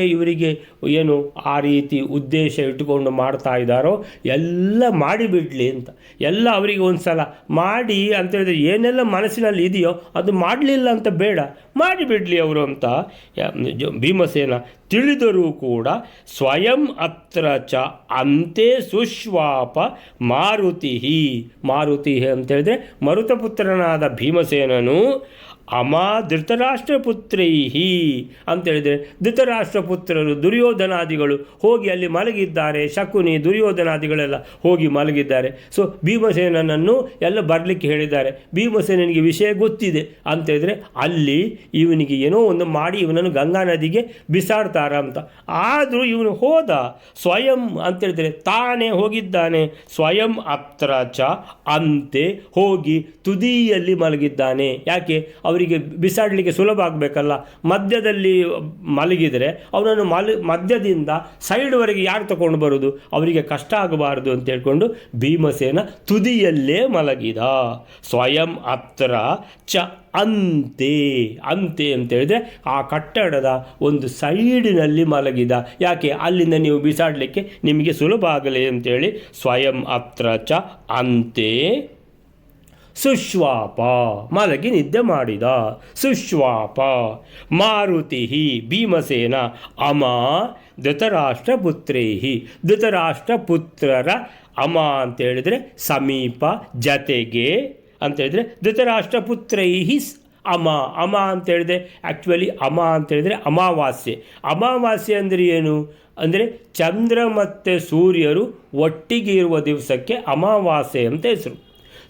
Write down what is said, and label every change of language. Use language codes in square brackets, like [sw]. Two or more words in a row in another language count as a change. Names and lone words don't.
[kn] ಇವರಿಗೆ ಏನು ಆ ರೀತಿ ಉದ್ದೇಶ ಇಟ್ಟುಕೊಂಡು ಮಾಡ್ತಾ ಇದ್ದಾರೋ ಎಲ್ಲ ಮಾಡಿಬಿಡಲಿ ಅಂತ, ಎಲ್ಲ ಅವರಿಗೆ ಒಂದು ಸಲ ಮಾಡಿ ಅಂತ ಹೇಳಿದ್ರೆ ಏನೆಲ್ಲ ಮನಸ್ಸಿನಲ್ಲಿ ಇದೆಯೋ ಅದು ಮಾಡಲಿಲ್ಲ ಅಂತ ಬೇಡ, ಮಾಡಿಬಿಡಲಿ ಅವರು ಅಂತ ಭೀಮಸೇನ ತಿಳಿದರೂ ಕೂಡ [sa] ಸ್ವಯಂ ಅತ್ರ ಚ ಅಂತೆ ಸುಶ್ವಾಪ ಮಾರುತಿ [kn] ಅಂತೇಳಿದರೆ ಮರುತಪುತ್ರನಾದ ಭೀಮಸೇನನು ಧೃತರಾಷ್ಟ್ರಪುತ್ರೈ ಅಂತೇಳಿದರೆ ಧೃತರಾಷ್ಟ್ರಪುತ್ರರು ದುರ್ಯೋಧನಾದಿಗಳು ಹೋಗಿ ಅಲ್ಲಿ ಮಲಗಿದ್ದಾರೆ, ಶಕುನಿ ದುರ್ಯೋಧನಾದಿಗಳೆಲ್ಲ ಹೋಗಿ ಮಲಗಿದ್ದಾರೆ. ಸೊ ಭೀಮಸೇನನನ್ನು ಎಲ್ಲ ಬರಲಿಕ್ಕೆ ಹೇಳಿದ್ದಾರೆ. ಭೀಮಸೇನನಿಗೆ ವಿಷಯ ಗೊತ್ತಿದೆ ಅಂತೇಳಿದರೆ ಅಲ್ಲಿ ಇವನಿಗೆ ಏನೋ ಒಂದು ಮಾಡಿ ಇವನನ್ನು ಗಂಗಾ ನದಿಗೆ ಬಿಸಾಡ್ತಾರ ಅಂತ. ಆದರೂ ಇವನು ಹೋದ ಸ್ವಯಂ ಅಂತೇಳಿದರೆ ತಾನೇ ಹೋಗಿದ್ದಾನೆ. [sa] ಸ್ವಯಂ ಅತ್ರ ಚ ಅಂತೆ [kn] ಹೋಗಿ ತುದಿಯಲ್ಲಿ ಮಲಗಿದ್ದಾನೆ. ಯಾಕೆ? ಅವರಿಗೆ ಬಿಸಾಡಲಿಕ್ಕೆ ಸುಲಭ ಆಗಬೇಕಲ್ಲ, ಮಧ್ಯದಲ್ಲಿ ಮಲಗಿದರೆ ಅವನನ್ನು ಮಧ್ಯದಿಂದ ಸೈಡ್ವರೆಗೆ ಯಾರು ತಗೊಂಡು ಬರೋದು, ಅವರಿಗೆ ಕಷ್ಟ ಆಗಬಾರದು ಅಂತ ಹೇಳ್ಕೊಂಡು ಭೀಮಸೇನ ತುದಿಯಲ್ಲೇ ಮಲಗಿದ. [sa] ಸ್ವಯಂ ಅತ್ರ ಚ ಅಂತೆ [kn] ಅಂತೇಳಿದರೆ ಆ ಕಟ್ಟಡದ ಒಂದು ಸೈಡಿನಲ್ಲಿ ಮಲಗಿದ. ಯಾಕೆ? ಅಲ್ಲಿಂದ ನೀವು ಬಿಸಾಡಲಿಕ್ಕೆ ನಿಮಗೆ ಸುಲಭ ಆಗಲಿ ಅಂತೇಳಿ [sa] ಸ್ವಯಂ ಅತ್ರ ಚ ಅಂತೆ ಸುಶ್ವಾಪ [kn] ಮಲಗಿ ನಿದ್ದೆ ಮಾಡಿದ. [sa] ಸುಶ್ವಾಪ ಮಾರುತಿ [kn] ಭೀಮಸೇನ ಧೃತರಾಷ್ಟ್ರಪುತ್ರರ ಅಂತೇಳಿದರೆ ಸಮೀಪ ಜತೆಗೆ ಅಂತೇಳಿದರೆ [sa] ಧೃತರಾಷ್ಟ್ರಪುತ್ರೈ ಅಮ [kn] ಅಂತೇಳಿದರೆ ಆ್ಯಕ್ಚುಲಿ ಅಂತೇಳಿದರೆ ಅಮಾವಾಸ್ಯೆ ಅಂದರೆ ಏನು ಅಂದರೆ ಚಂದ್ರ ಮತ್ತು ಸೂರ್ಯರು ಒಟ್ಟಿಗೆ ಇರುವ ದಿವಸಕ್ಕೆ ಅಮಾವಾಸ್ಯೆ ಅಂತ ಹೆಸರು.